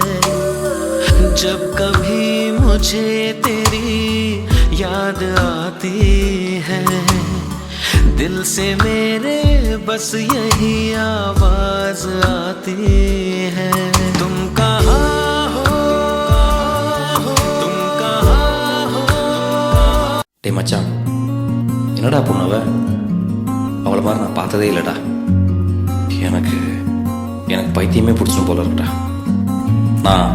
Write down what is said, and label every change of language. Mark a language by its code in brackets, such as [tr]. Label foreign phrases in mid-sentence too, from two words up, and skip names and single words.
[hi] जब कभी मुझे तेरी याद आती है, दिल से मेरे बस यही आवाज आती है। तुम कहाँ [ta] டே மச்சான், என்னடா பொண்ணவ? அவளை மாதிரி நான் பார்த்ததே இல்லைடா. எனக்கு பைத்தியமே பிடிச்சிடும் போல இருக்குடா. நான்